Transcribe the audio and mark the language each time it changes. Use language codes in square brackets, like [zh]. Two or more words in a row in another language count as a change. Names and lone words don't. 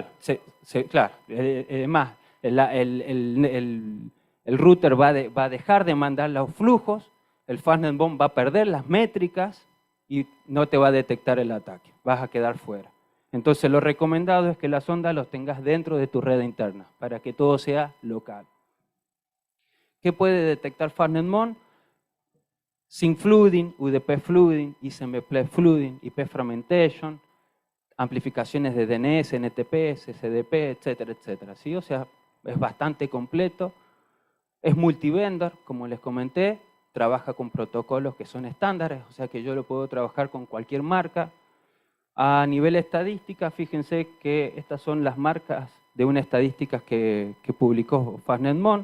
[es] Claro, además, el router va a dejar de mandar los flujos, el Fastnet Bomb va a perder las métricas y no te va a detectar el ataque. Vas a quedar fuera. Entonces lo recomendado es que las ondas los tengas dentro de tu red interna para que todo sea local. ¿Qué puede detectar Fastnet Bomb? [en] Sync flooding, UDP flooding, ISMP flooding, IP fragmentation, [es] amplificaciones de [en] DNS, NTP, SDP, [es] etcétera, etcétera. ¿Sí? O sea, es bastante completo. Es multivendor, como les comenté, trabaja con protocolos que son estándares, o sea que yo lo puedo trabajar con cualquier marca. A nivel estadística, fíjense que estas son las marcas de una estadística que publicó Fastnet Bomb.